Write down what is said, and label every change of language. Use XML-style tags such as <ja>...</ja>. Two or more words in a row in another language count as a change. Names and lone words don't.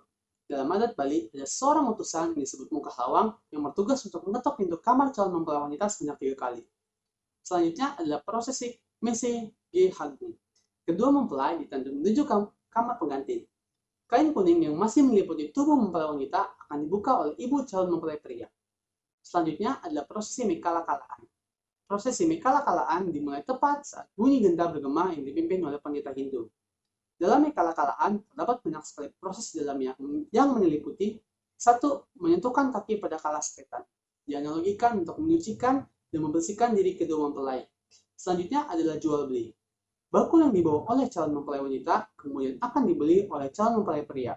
<id>Dalam adat Bali, ada seorang utusan yang disebut muka lawang yang bertugas untuk mengetok pintu kamar calon mempelai wanita sebanyak 3 kali. Selanjutnya adalah prosesi mese ge hagni. Kedua mempelai ditanduk menuju kamar pengantin. Kain kuning yang masih meliputi tubuh mempelai wanita akan dibuka oleh ibu calon mempelai pria. Selanjutnya adalah prosesi mekala-kalaan. Prosesi mekala-kalaan dimulai tepat saat bunyi genta bergema yang dipimpin oleh pendeta Hindu. Dalam mekala-kalaan terdapat banyak sekali proses di dalamnya yang meliputi 1. Menyentuhkan kaki pada kala setan. Dianalogikan untuk menyucikan dan membersihkan diri kedua mempelai. Selanjutnya adalah jual beli. Bakul yang dibawa oleh calon mempelai wanita kemudian akan dibeli oleh calon mempelai pria.</id>